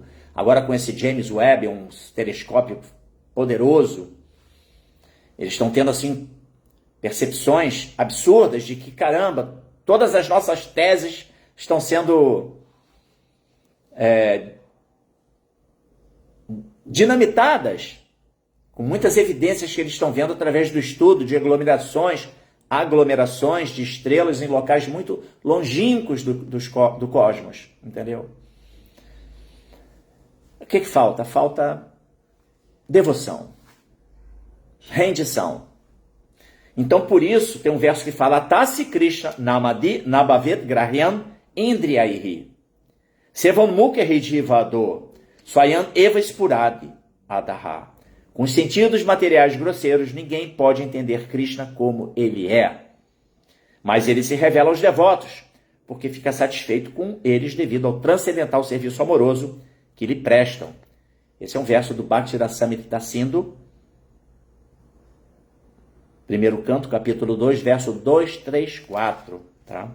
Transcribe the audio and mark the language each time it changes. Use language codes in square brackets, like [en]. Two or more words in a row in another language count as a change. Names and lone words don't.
[pt] Agora com esse James Webb, um telescópio poderoso, eles estão tendo assim percepções absurdas de que, caramba, todas as nossas teses estão sendo dinamitadas, com muitas evidências que eles estão vendo através do estudo de aglomerações de estrelas em locais muito longínquos do cosmos, entendeu? O que falta? Falta devoção, rendição. Então, por isso, tem um verso que fala [sa] Tasi Krishna namadi nabavet grahyam indriyaihi sevam mukhe jivado swayam eva spuradi adaha. [pt] Com os sentidos materiais grosseiros, ninguém pode entender Krishna como ele é. Mas ele se revela aos devotos, porque fica satisfeito com eles devido ao transcendental serviço amoroso que lhe prestam. Esse é um verso do Bhakti Rasamrita Sindhu, primeiro canto, capítulo 2, verso 2, 3, 4. Tá?